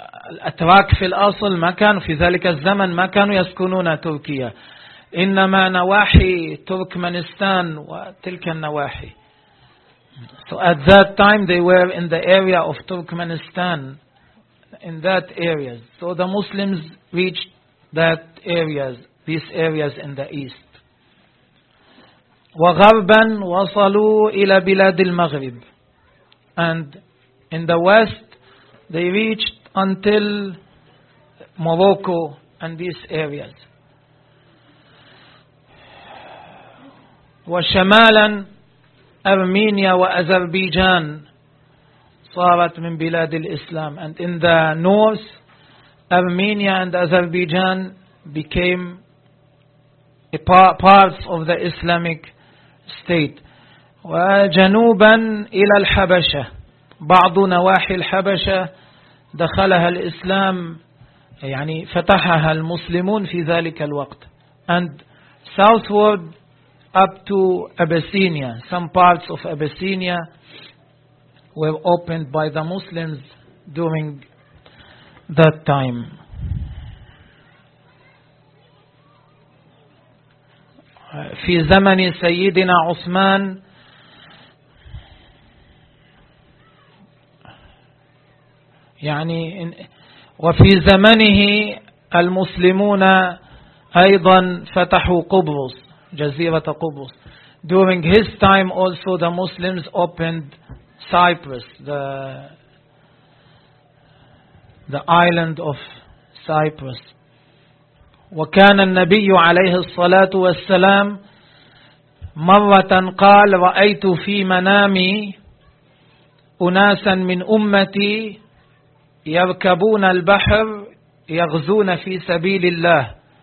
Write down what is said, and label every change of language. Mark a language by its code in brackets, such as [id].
[ar] الأتراك في الأصل ما كانوا في ذلك الزمن ما كانوا يسكنون تركيا. إنما نواحي تركمانستان وتلك النواحي. [en] So at that time they were in the area of Turkmenistan, in that area. So the Muslims reached that areas, these areas in the east. [ar] وغرباً وصلوا إلى بلاد المغرب. [en] And in the west, they reached until Morocco and these areas. [ar] وشمالاً أرمينيا وأذربيجان صارت من بلاد الإسلام. [en] And in the north, Armenia and Azerbaijan became parts of the Islamic state. [ar] وجنوبا إلى الحبشة بعض نواحي الحبشة دخلها الإسلام يعني فتحها المسلمون في ذلك الوقت. [en] And southward up to Abyssinia, some parts of Abyssinia were opened by the Muslims during that time. [ar] في زمن سيدنا عثمان يعني وفي زمنه المسلمون أيضا فتحوا قبرص جزيرة قبرص. [en] During his time also the Muslims opened Cyprus, the island of Cyprus. [ar] وكان النبي عليه الصلاة والسلام مرة قال رأيت في منامي أناسا من أمتي يركبون البحر يغزون في سبيل الله.